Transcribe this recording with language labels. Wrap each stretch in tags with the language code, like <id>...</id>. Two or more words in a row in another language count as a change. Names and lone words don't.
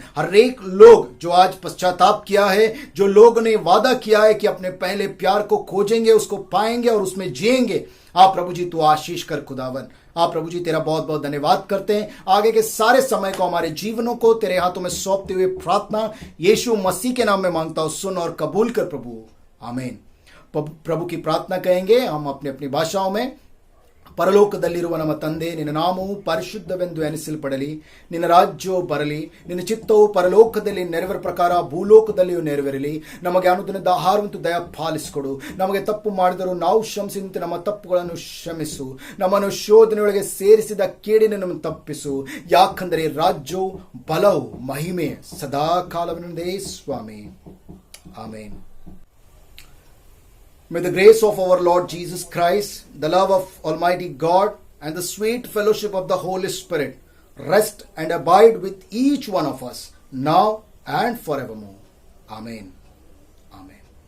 <hi>हर एक लोग जो आज पश्चाताप किया है, जो लोग ने वादा किया है कि अपने पहले प्यार को खोजेंगे, उसको पाएंगे और उसमें जिएंगे, आप प्रभु जी तू आशीष कर खुदावन। आप प्रभु जी तेरा बहुत बहुत धन्यवाद करते हैं। आगे के सारे समय को हमारे जीवनों को तेरे हाथों में सौंपते हुए प्रार्थना यीशु मसीह के नाम में मांगता हूं, सुन और कबूल कर प्रभु, आमीन। प्रभु की प्रार्थना कहेंगे हम अपनी अपनी भाषाओं में।</hi> <kn>ಪರಲೋಕದಲ್ಲಿರುವ ನಮ್ಮ ತಂದೆ, ನಿನ್ನ ನಾಮವು ಪರಿಶುದ್ಧವೆಂದು ಎನಿಸಲ್ಪಡಲಿ, ನಿನ್ನ ರಾಜ್ಯವು ಬರಲಿ, ನಿನ್ನ ಚಿತ್ತವು ಪರಲೋಕದಲ್ಲಿ ನೆರವೇರ ಪ್ರಕಾರ ಭೂಲೋಕದಲ್ಲಿಯೂ ನೆರವೇರಲಿ. ನಮಗೆ ಅನುದಿನದ ಆಹಾರವಂತೂ ದಯ ಪಾಲಿಸಿಕೊಡು. ನಮಗೆ ತಪ್ಪು ಮಾಡಿದರೂ ನಾವು ಕ್ಷಮಿಸಿದಂತೆ ನಮ್ಮ ತಪ್ಪುಗಳನ್ನು ಕ್ಷಮಿಸು. ನಮ್ಮನ್ನು ಶೋಧನೆಯೊಳಗೆ ಸೇರಿಸಿದ ಕೇಡಿನ ತಪ್ಪಿಸು. ಯಾಕಂದರೆ ರಾಜ್ಯವು ಬಲವು ಮಹಿಮೆ ಸದಾ ಕಾಲವಿನದೇ ಸ್ವಾಮಿ, ಆಮೇನ್.</kn> <en>May the grace of our Lord Jesus Christ, the love of Almighty God, and the sweet fellowship of the Holy Spirit rest and abide with each one of us, now and forevermore. Amen. Amen.</en>